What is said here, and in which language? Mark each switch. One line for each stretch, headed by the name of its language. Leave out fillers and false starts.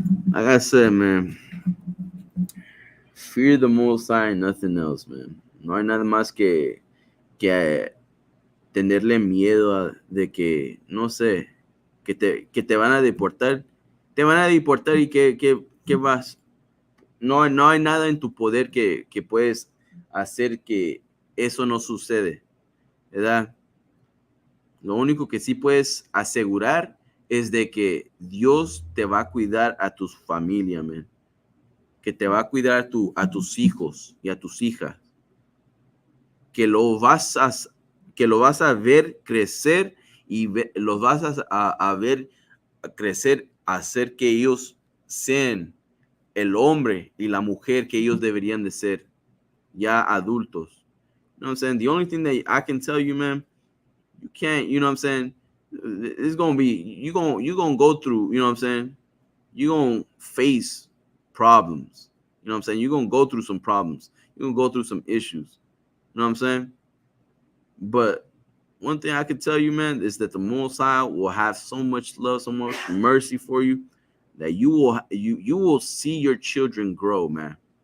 English: Like I said, man, fear the Most High and nothing else, man.
Spanish: No hay nada más que tenerle miedo de que, no sé, que te van a deportar. Te van a deportar y que vas. No hay nada en tu poder que puedes hacer que eso no sucede, ¿verdad? Lo único que sí puedes asegurar es de que Dios te va a cuidar a tu familia, man. Que te va a cuidar a tus hijos y a tus hijas. Que lo vas a ver crecer y los vas a ver crecer, hacer que ellos sean el hombre y la mujer que ellos deberían de ser, ya adultos.
English: You know what I'm saying? The only thing that I can tell you, man, you can't, you know what I'm saying? It's going to be, you're going to go through, you know what I'm saying? You're going to face problems. You know what I'm saying? You're going to go through some problems. You're going to go through some issues. You know what I'm saying? But one thing I can tell you, man, is that the Most High will have so much love, so much mercy for you that you will see your children grow, man.